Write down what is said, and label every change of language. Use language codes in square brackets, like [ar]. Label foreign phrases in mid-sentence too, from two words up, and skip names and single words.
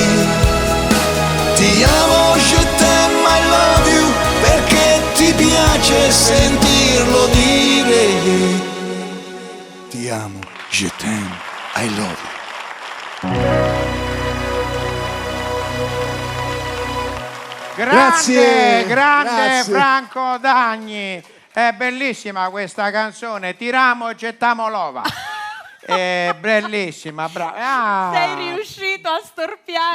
[it] Ti amo, [fr] je t'aime, [en] I love you, [it] perché ti piace sentirlo dire. Ti amo, [fr] je t'aime, [en] I love you. [it] Grande, grande grazie. Franco Dagni. È bellissima questa canzone. Tiramo e gettiamo l'ova. È bellissima, brava. Sei riuscito a storpiare